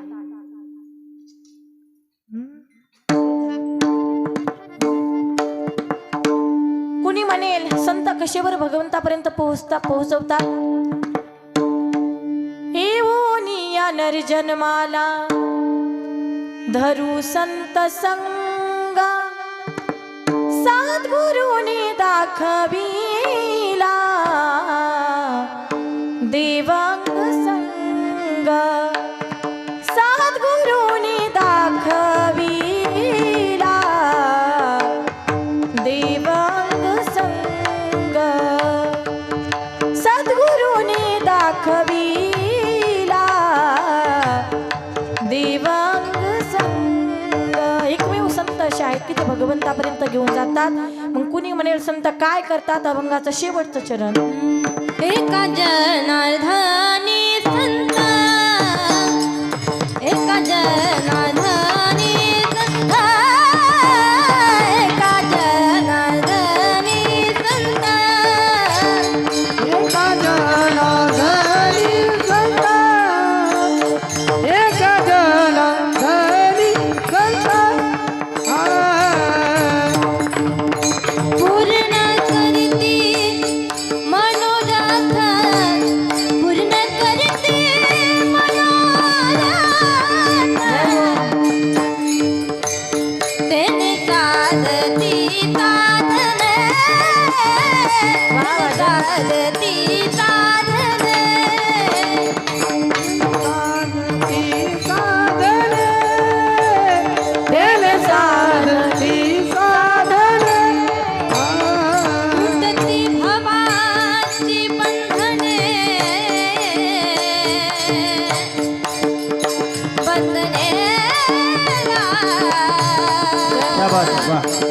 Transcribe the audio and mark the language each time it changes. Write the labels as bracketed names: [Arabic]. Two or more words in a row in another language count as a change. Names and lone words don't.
[Marathi] कुणी म्हणेल संत कशावर भगवंतापर्यंत पोहोचवतात? येऊनिया नरजन्माला धरू संत संगा, सद्गुरूनी दाखविला देवांग संग, सद्गुरूनी दाखविला देवांग संग, सद्गुरूनी दाखविला देवांग संग। एकमेव संत असे आहेत की ते भगवंतापर्यंत घेऊन जातात। मग कुणी म्हणेल संत काय करतात? अभंगाचं शेवटचं चरण, एका जनार्दनी संत, एका जनार्दनी संत, एका जनार्दनी संत, एका जनार्दनी संत, एका जनार्दनी संत, पूर्ण करती मनोरथ, पूर्ण करती मनोरथ, तेने साधती साधने, साधती साधने, साधती साधने, तेने साधती साधने, तुटती भवाची बंधने, बंधने [Hindi] क्या बात है, वाह।